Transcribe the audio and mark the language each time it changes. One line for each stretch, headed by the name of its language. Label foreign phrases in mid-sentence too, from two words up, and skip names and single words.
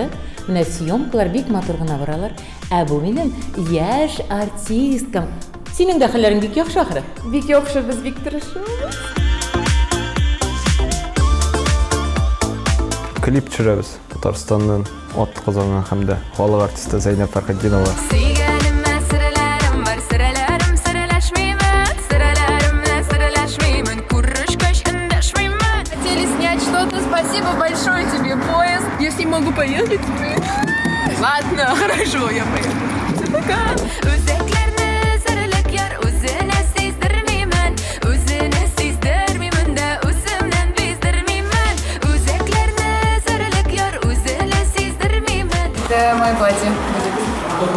Tatar: Менә съемкалар бик матур гына баралар. Ә бу минем яшь артисткам. Синең дә хәлләрең бик яхшы ахры. Бик яхшы, без бик тырышабыз. Клип төшерәбез. Татарстаннан ат казанган һәм дә халык артисты Зейнеп Фәрхетдинова.
Russian: Спасибо большое тебе, поезд. Я с ним могу поехать. Ладно, хорошо, я поеду. Все, пока. Это мое платье будет.